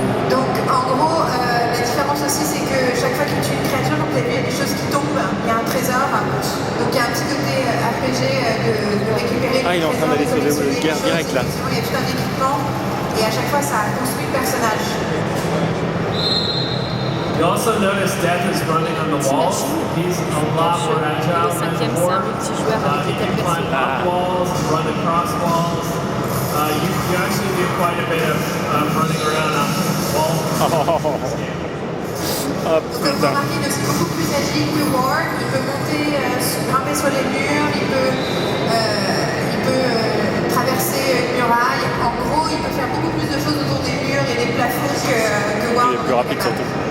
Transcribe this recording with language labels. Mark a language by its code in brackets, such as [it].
[fr] Donc en gros, la différence aussi, c'est que chaque fois que tu tues une créature, donc il y a des choses qui tombent, il y a un trésor. Donc il y a un petit côté RPG de récupérer Ah, il est en train d'aller sur le guerre direct là. Il y a tout un équipement et à chaque fois ça construit le personnage. [en] You also notice Death is running on the walls. He's a lot more agile than before. He can climb up walls, run across walls. You actually do quite a bit of running around on walls. Oh [fr] Donc comme vous putain. remarquez, il est aussi beaucoup plus agile que Ward. Il peut monter, grimper sur les murs, il peut traverser une muraille. En gros, il peut faire beaucoup plus de choses autour des murs et des plafonds que Ward. Il est plus rapide surtout.